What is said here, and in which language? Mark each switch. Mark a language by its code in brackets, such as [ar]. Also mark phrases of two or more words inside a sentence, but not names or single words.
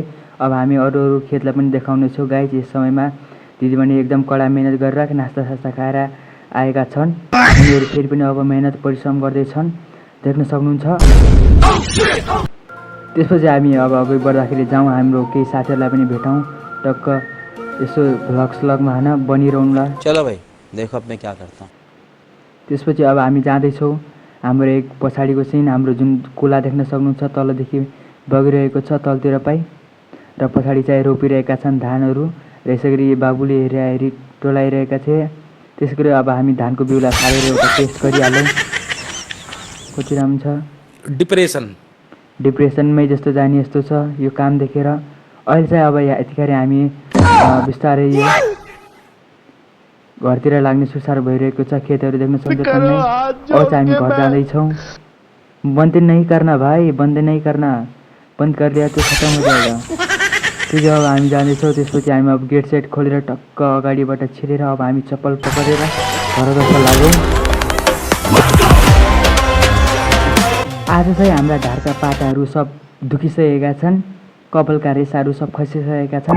[ne] अब हामी अरू अरू खेतलाई पनि देखाउनेछौँ गाइस। यस समयमा दिदीबहिनी एकदम कडा मेहनत गरेर नास्ता खाएर आएका छन्। उनीहरू फेरि पनि अब मेहनत परिश्रम गर्दैछन्, देख्न सक्नुहुन्छ। त्यसपछि हामी अब अगाडि बढ्दाखेरि जाउँ, हाम्रो केही साथीहरूलाई पनि भेटौँ, टक्क यसो भ्लग होइन बनिरहनुला। [hi] चलो भाइ देखो अब मैं क्या करता हूँ। [ne] त्यसपछि अब हामी जाँदैछौँ। हाम्रो एक पछाडिको सिन हाम्रो जुन खोला देख्न सक्नुहुन्छ, तलदेखि बगिरहेको छ तलतिर पाइ, र पछाडि चाहिँ रोपिरहेका छन् धानहरू र यसै गरी बाबुले हेरी टोलाइरहेका थिए। त्यसै गरी अब हामी धानको बिउलाई फालेर एउटा टेस्ट गरिहालौँ कति राम्रो छ। डिप्रेसनमै जस्तो जाने यस्तो छ यो काम देखेर। अहिले चाहिँ अब यतिखेर हामी बिस्तारै यो घरतिर लाग्ने सुसार भइरहेको छ। खेतहरू देख्न सक्छ टन्नै। अब चाहिँ हामी घर जाँदैछौँ। [hi] बन्द नहीं करना भाइ, बन्द नहीं करना, बन्द कर दिया तो खत्म हो जाएगा। [ne] ठिक अब हामी जाँदैछौँ। त्यसपछि हामी अब गेट सेट खोलेर टक्क अगाडिबाट छिरेर अब हामी चप्पल पक्रेर घरतर्फ लागौँ। आज चाहिँ हाम्रा ढाडका पाताहरू सब दुखिसकेका छन्, कपालका रेसाहरू सब खसिसकेका छन्।